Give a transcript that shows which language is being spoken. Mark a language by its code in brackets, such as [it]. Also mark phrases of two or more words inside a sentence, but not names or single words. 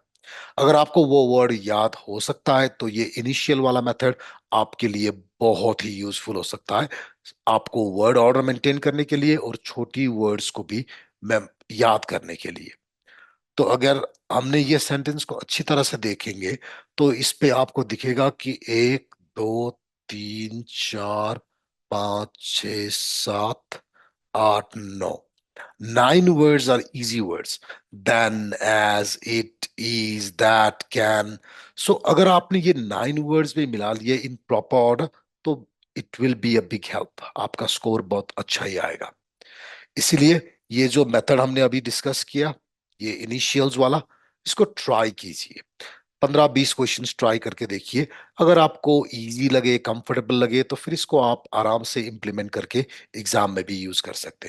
[hi] अगर आपको वो वर्ड याद हो सकता है तो ये इनिशियल वाला मेथड आपके लिए बहुत ही यूजफुल हो सकता है, आपको [en] word order maintain [hi] करने के लिए और छोटी वर्ड्स को भी याद करने के लिए। तो अगर हमने ये सेंटेंस को अच्छी तरह से देखेंगे तो इस पे आपको दिखेगा कि एक, दो, तीन, चार, पाँच, छ, सात, आठ, नौ, [en] 9 words are easy words: then, as, it, is, that, can. [hi] So अगर आपने ये 9 words में मिला लिए [en] in proper order [hi] तो [en] it will be a big help, [hi] आपका स्कोर बहुत अच्छा ही आएगा। इसीलिए ये जो मेथड हमने अभी डिस्कस किया, ये इनिशियल्स वाला, इसको ट्राई कीजिए। 15-20 [en] questions try [hi] करके देखिए। अगर आपको इजी लगे, कंफर्टेबल लगे, तो फिर इसको आप आराम से इम्प्लीमेंट करके एग्जाम में भी यूज कर सकते हैं।